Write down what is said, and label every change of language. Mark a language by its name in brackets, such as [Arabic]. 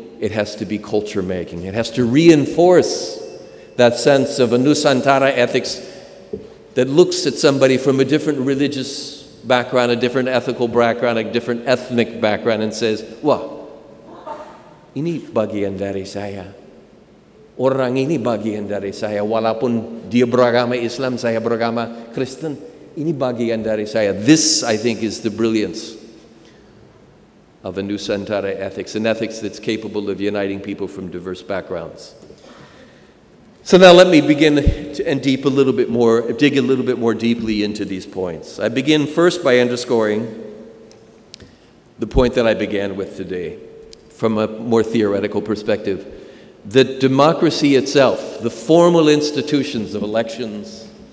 [English] it has to be culture making. It has to reinforce that sense of a Nusantara ethics that looks at somebody from a different religious background, a different ethical background, a different ethnic background, and says, [Indonesian] wah, ini bagian dari saya. Orang ini bagian dari saya. Walaupun dia beragama Islam, saya beragama Kristen, ini bagian dari saya. [English] This, I think, is the brilliance of a Nusantara ethics, an ethics that's capable of uniting people from diverse backgrounds. So now let me begin and dig a little bit more deeply into these points. I begin first by underscoring the point that I began with today, from a more theoretical perspective, that democracy itself, the formal institutions of elections,